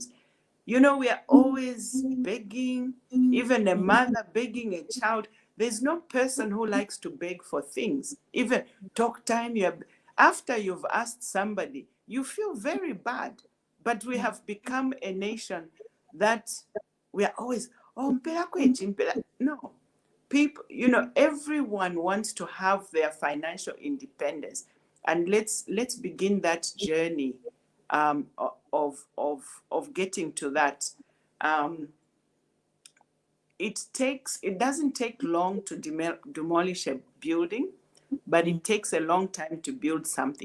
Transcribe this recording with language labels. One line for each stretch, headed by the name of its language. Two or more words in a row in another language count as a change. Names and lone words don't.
English: You know, we are always begging, even a mother begging a child. There's no person who likes to beg for things. Even talk time, after you've asked somebody, you feel very bad. But we have become a nation that we are always,
Bemba: oh, mpela kwechi, mpela. No.
English: People, you know, everyone wants to have their financial independence. And let's begin that journey of getting to that. It doesn't take long to demolish a building, but it takes a long time to build something.